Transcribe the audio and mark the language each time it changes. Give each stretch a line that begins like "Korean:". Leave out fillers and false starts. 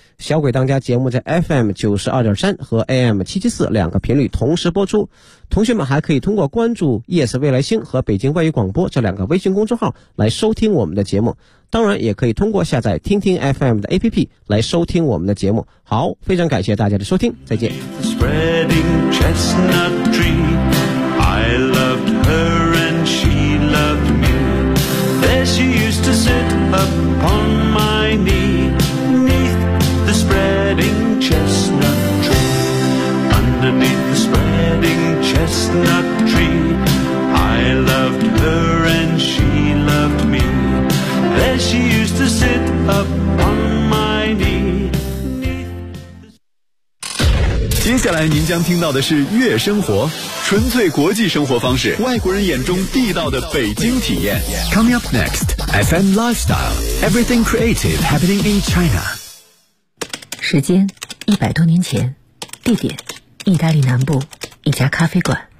Chinese: 小鬼当家节目在 FM92.3 和 AM774 两个频率同时播出。同学们还可以通过关注 ES 未来星和北京外语广播这两个微信公众号来收听我们的节目，当然也可以通过下载听听 FM 的 APP 来收听我们的节目。好，非常感谢大家的收听，再见。
English: Spreading chestnut tree, I loved her and she loved me. There she used to sit upon my knee, neath the spreading chestnut tree. Underneath the spreading chestnut tree, I loved her and she loved me. There she used to sit upon my knee.
Chinese: 接下来您将听到的是悦生活，纯粹国际生活方式，外国人眼中地道的北京体验。
English: Coming up next, FM Lifestyle, Everything Creative Happening in China.
Chinese: 时间100多年前，地点意大利南部一家咖啡馆。